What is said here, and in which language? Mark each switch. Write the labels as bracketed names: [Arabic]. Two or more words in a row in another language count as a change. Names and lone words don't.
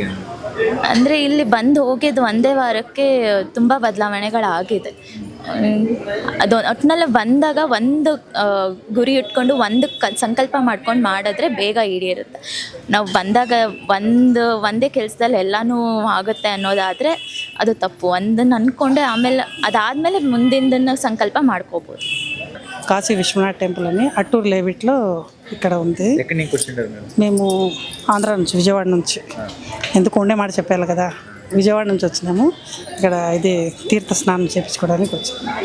[Kannada] ಅಂದರೆ ಇಲ್ಲಿ ಬಂದು ಹೋಗಿದ್ದು 1ನೇ ವಾರಕ್ಕೆ ತುಂಬ ಬದಲಾವಣೆಗಳಾಗಿದೆ. ಅದು ಒಟ್ಟಿನಲ್ಲಿ ಬಂದಾಗ ಒಂದು ಗುರಿ ಇಟ್ಕೊಂಡು ಒಂದು ಸಂಕಲ್ಪ ಮಾಡ್ಕೊಂಡು ಮಾಡಿದ್ರೆ ಬೇಗ ಈಡೇರುತ್ತೆ. ನಾವು ಬಂದಾಗ ಒಂದೇ ಕೆಲಸದಲ್ಲಿ ಎಲ್ಲನೂ ಆಗುತ್ತೆ ಅನ್ನೋದಾದರೆ ಅದು ತಪ್ಪು. ಒಂದನ್ನು ಅಂದ್ಕೊಂಡೆ ಆಮೇಲೆ అదాದ್ಮೇಲೆ [Telugu] ముందిందన్న సంకల్ప [Kannada] ಮಾಡ್కోಬೋದು. [Telugu] కాశీ విశ్వనాథ్ టెంపుల్ అని అట్టూరు లేవిట్లో ఇక్కడ ఉంది. ఎక్కడి నుంచి వచ్చింటారు మీరు? మేము ఆంధ్ర నుంచి, విజయవాడ నుంచి. ఎందుకు ఉండే మాట చెప్పాలి కదా, విజయవాడ నుంచి వచ్చినాము. ఇక్కడ ఇది తీర్థ స్నానం చేయించుకోవడానికి వచ్చాము.